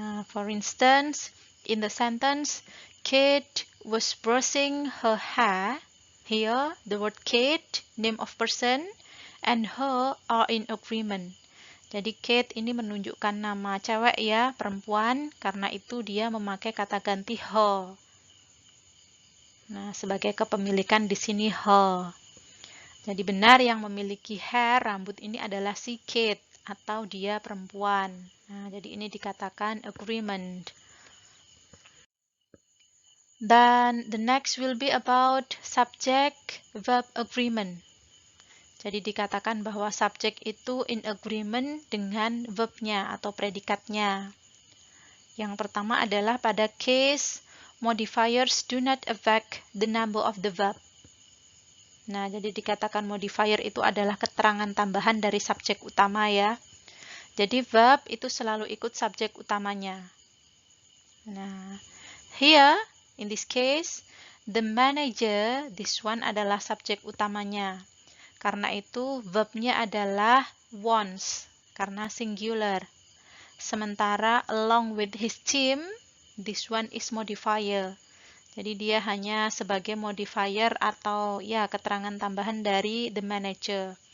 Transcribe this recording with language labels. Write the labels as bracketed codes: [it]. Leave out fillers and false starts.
[en] For instance, in the sentence, Kate was brushing her hair. Here, the word Kate, name of person, and her are in agreement. [id] Jadi Kate ini menunjukkan nama cewek ya, perempuan, karena itu dia memakai kata ganti her. Nah, sebagai kepemilikan di sini her. Jadi benar yang memiliki hair, rambut ini adalah si Kate atau dia perempuan. Nah, jadi ini dikatakan agreement. [en] Dan the next will be about subject verb agreement. [id] Jadi dikatakan bahwa subjek itu in agreement dengan verbnya atau predikatnya. Yang pertama adalah pada [en] case modifiers do not affect the number of the verb. [id] Nah, jadi dikatakan modifier itu adalah keterangan tambahan dari subjek utama ya. Jadi verb itu selalu ikut subjek utamanya. Nah, [en] here in this case, the manager, this one [id] adalah subjek utamanya. Karena itu verbnya adalah wants, karena singular. [en] Sementara along with his team, this one is modifier. [id] Jadi dia hanya sebagai modifier atau ya keterangan tambahan dari the manager.